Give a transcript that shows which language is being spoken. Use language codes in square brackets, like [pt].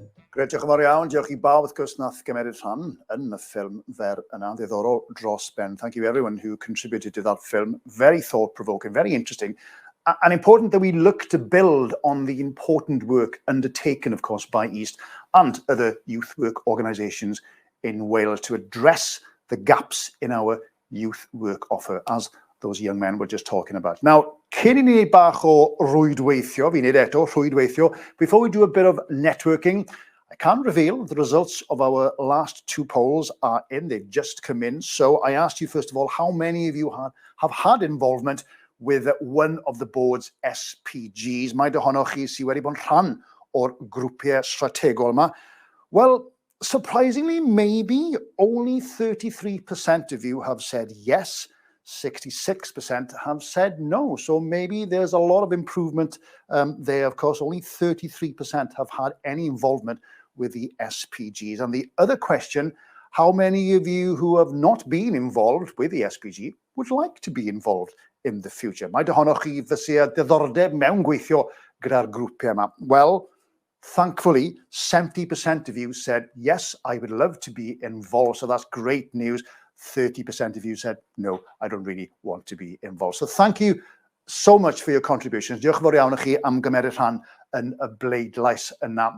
[cy] Gret, diolch yn fawr iawn. Diolch I bawb wrth gwrs nath gymeryd rhan yn y ffilm fer yna, ddiddorol dros ben. [en] Thank you everyone who contributed to that film. Very thought-provoking, very interesting, and important that we look to build on the important work undertaken, of course, by EYST and other youth work organisations in Wales to address the gaps in our youth work offer, as those young men were just talking about. Now, [cy] cyn I ni wneud bach o rwydweithio, fi'n neud eto rwydweithio, [en] before we do a bit of networking, I can reveal the results of our last two polls are in. They've just come in. So I asked you, first of all, how many of you have had involvement with one of the board's SPGs? [cy] Mae ohonoch chi sy wedi bod yn rhan o'r grwpiau strategol yma. [en] Well, surprisingly, maybe only 33% of you have said yes. 66% have said no. So maybe there's a lot of improvement there. Of course, only 33% have had any involvement with the SPGs. And the other question, how many of you who have not been involved with the SPG would like to be involved in the future? [cy] Mae ohonoch chi fysa diddordeb mewn gweithio gyda'r grwpiau yma? [en] Well, thankfully, 70% of you said, yes, I would love to be involved. So that's great news. 30% of you said, no, I don't really want to be involved. So thank you so much for your contributions. [cy] Diolch yn fawr iawn I chi am gymeryd rhan yn y bleidlais yna.